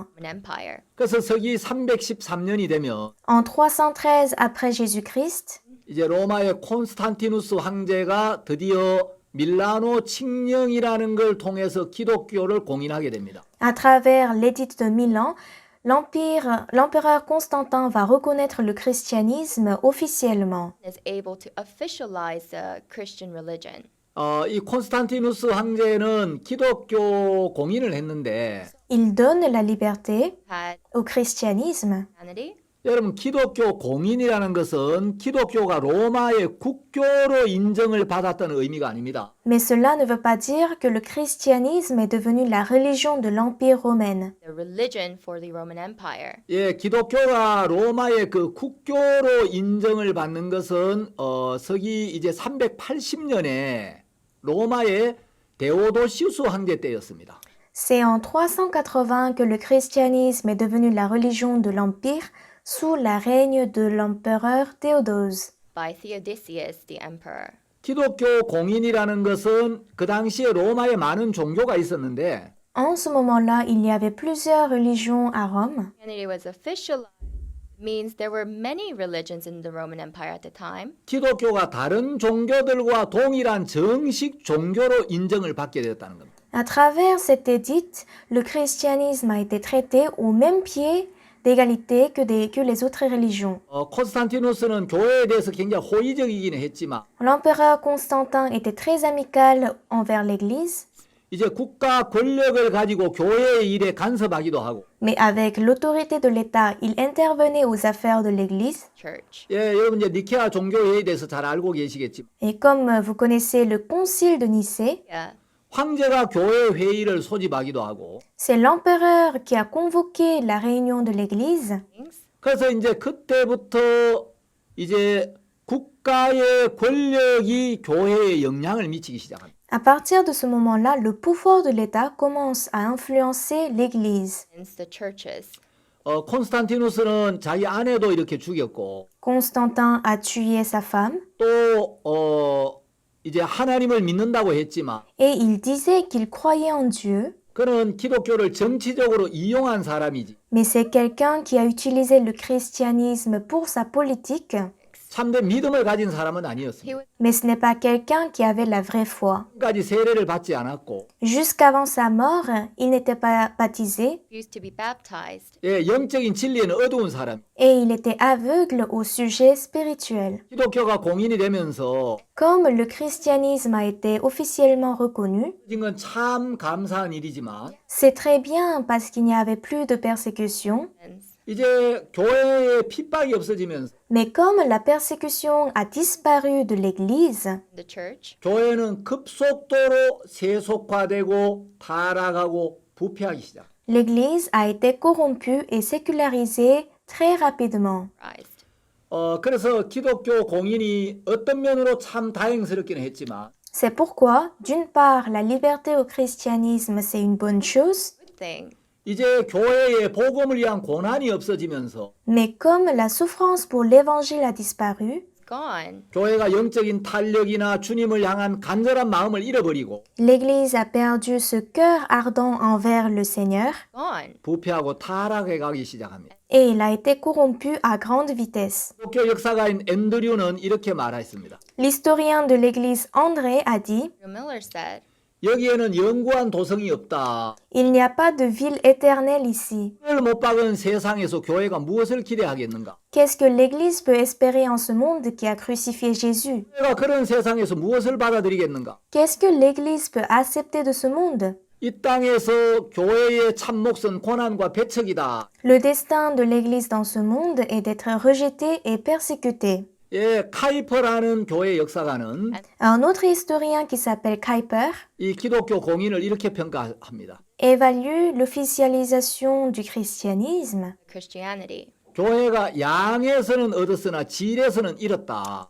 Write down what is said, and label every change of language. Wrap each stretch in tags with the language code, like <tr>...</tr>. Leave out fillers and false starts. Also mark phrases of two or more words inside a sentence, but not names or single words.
<en>an empire.</en> <ko>그래서 서기 313년이 되면</ko> <fr>En 313 après Jésus-Christ,</fr> <ko>이제 로마의 콘스탄티누스 황제가 드디어 밀라노 칙령이라는 걸 통해서 기독교를 공인하게 됩니다.</ko> <fr>à travers l'édit de Milan, l'empereur Constantin va reconnaître le christianisme officiellement.</fr> <en>Is able to officialize the Christian religion.</en> <ko>이 콘스탄티누스 황제는 기독교 공인을 했는데</ko> <fr>Il donne la liberté</fr> <en>Had</en> <fr>au christianisme,</fr> <en>Christianity,</en> <ko>여러분, 기독교 공인이라는 것은 기독교가 로마의 국교로 인정을 받았다는 의미가 아닙니다.</ko> <fr>Mais cela ne veut pas dire que le christianisme est devenu la religion de l'Empire romain.</fr> <en>The religion for the Roman Empire.</en> <ko>예, 기독교가 로마의 그 국교로 인정을 받는 것은 서기 이제 380년에 로마의 데오도시우스 황제 때였습니다.</ko> <fr>C'est en 380 que le christianisme est devenu la religion de l'Empire sous la règne de l'empereur Théodose.</fr> <en>By Theodosius, the emperor.</en> <ko>기독교 공인이라는 것은 그 당시에 로마에 많은 종교가 있었는데</ko> <fr>En ce moment-là, il y avait plusieurs religions à Rome.</fr> <en>Christianity was officialized. Means there were many religions in the Roman Empire at the time.</en> <ko>기독교가 다른 종교들과 동일한 정식 종교로 인정을 받게 되었다는 겁니다.</ko> <fr>À travers cette édite, le christianisme a été traité au même pied d'égalité que les autres religions.</fr> <ko>콘스탄티누스는 교회에 대해서 굉장히 호의적이기는 했지만</ko> <fr>L'empereur Constantin était très amical envers l'Église,</fr> <ko>이제 국가 권력을 가지고 교회의 일에 간섭하기도 하고</ko> <fr>mais avec l'autorité de l'État, il intervenait aux affaires de l'Église.</fr> <en>Church.</en> <ko>예, 여러분 이제 니케아 종교회의에 대해서 잘 알고 계시겠지만</ko> <fr>Et comme vous connaissez le concile de Nicée,</fr> <en>Yeah.</en> <ko>황제가 교회 회의를 소집하기도 하고</ko> <fr>c'est l'empereur qui a convoqué la réunion de l'Église.</fr> <en>Things.</en> <ko>그래서 이제 그때부터 이제 국가의 권력이 교회에 영향을 미치기 시작합니다.</ko> <fr>À partir de ce moment-là, le pouvoir de l'État commence à influencer l'Église.</fr> <en>Against the churches.</en> <ko>콘스탄티누스는 자기 아내도 이렇게 죽였고</ko> <fr>Constantin a tué sa femme</fr> <ko>또 이제 하나님을 믿는다고 했지만</ko> <fr>et il disait qu'il croyait en Dieu,</fr> <ko>그는 기독교를 정치적으로 이용한 사람이지</ko> <fr>mais c'est quelqu'un qui a utilisé le christianisme pour sa politique,</fr> <ko>참된 믿음을 가진 사람은</ko> <en>He</en> <ko>아니었습니다.</ko> <en>was</en> <fr>mais ce n'est pas quelqu'un qui avait la vraie foi.</fr> <ko>까지 세례를 받지 않았고</ko> <fr>Jusqu'avant sa mort, il n'était pas baptisé</fr> <en>used to be baptized.</en> <ko>예, 영적인 진리에는 어두운 사람.</ko> <fr>et il était aveugle au sujet spirituel.</fr> <ko>기독교가 공인이 되면서</ko> <fr>Comme le christianisme a été officiellement reconnu,</fr> <ko>진 건 참 감사한 일이지만</ko> <fr>c'est très bien parce qu'il n'y avait plus de persécution,</fr> <en>And</en> <ko>이제 교회에 핍박이 없어지면서</ko> <fr>mais comme la persécution a disparu de l'Église,</fr> <en>the church.</en> <ko>교회는 급속도로 세속화되고 타락하고 부패하기 시작.</ko> <fr>l'Église a été corrompue et sécularisée très rapidement.</fr> <en>Christ.</en> <ko>그래서 기독교 공인이 어떤 면으로 참 다행스럽기는 했지만</ko> <fr>C'est pourquoi, d'une part, la liberté au christianisme, c'est une bonne chose,</fr> <en>Good thing.</en> <ko>이제 교회에 복음을 위한 고난이 없어지면서</ko> <fr>mais comme la souffrance pour l'évangile a disparu,</fr> <en>Gone.</en> <ko>교회가 영적인 탄력이나 주님을 향한 간절한 마음을 잃어버리고</ko> <fr>l'Église a perdu ce cœur ardent envers le Seigneur</fr> <en>Gone.</en> <ko>부패하고 타락해 가기 시작합니다.</ko> <fr>et il a été corrompu à grande vitesse.</fr> <ko>기독교 역사가인 앤드류는 이렇게 말했습니다.</ko> <fr>L'historien de l'Église André a dit</fr> <en>Miller said,</en> <ko>여기에는 영구한 도성이 없다.</ko> <fr>il n'y a pas de ville éternelle ici.</fr> <ko>을 못 박은 세상에서 교회가 무엇을 기대하겠는가?</ko> <fr>Qu'est-ce que l'Église peut espérer en ce monde qui a crucifié Jésus?</fr> <ko>교회가 그런 세상에서 무엇을 받아들이겠는가?</ko> <fr>Qu'est-ce que l'Église peut accepter de ce monde?</fr> <ko>이 땅에서 교회의 참 몫은 고난과 배척이다.</ko> <fr>Le destin de l'Église dans ce monde est d'être rejetée et persécutée.</fr> <ko>예, 카이퍼라는 교회 역사가는</ko> <fr>Un autre historien qui s'appelle Kuyper</fr> <ko>이 기독교 공인을 이렇게 평가합니다.</ko> <fr>évalue l'officialisation du christianisme,</fr> <en>Christianity.</en> <ko>교회가 양에서는 얻었으나 질에서는 잃었다.</ko>